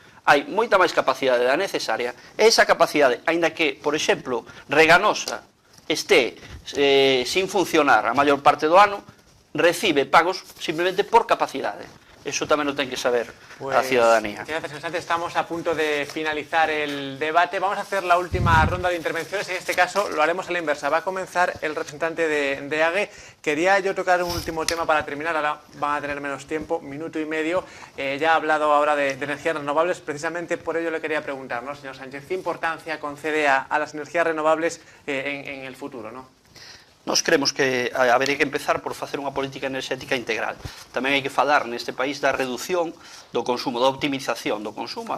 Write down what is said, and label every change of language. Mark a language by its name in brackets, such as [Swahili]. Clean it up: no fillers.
[Galician] Hai moita máis capacidade da necesaria, e esa capacidade, aínda que, por exemplo, Reganosa este sin funcionar a maior parte do ano, recibe pagos simplemente por capacidade. Eso tamén o ten que saber a ciudadanía. [Spanish] Gracias, Sánchez. Estamos a punto de finalizar el debate. Vamos a hacer la última ronda de intervenciones. En este caso lo haremos a la inversa. Va a comenzar el representante de AGE. Quería yo tocar un último tema para terminar. Ahora van a tener menos tiempo, minuto y medio. Ya ha hablado ahora de energías renovables. Precisamente por ello le quería preguntar, ¿no, señor Sánchez? ¿Qué importancia concede a las energías renovables en el futuro, ¿no? [Galician] Nós creemos que habería que empezar por facer unha política enerxética integral. Tamén hai que falar neste país da reducción do consumo, da optimización do consumo.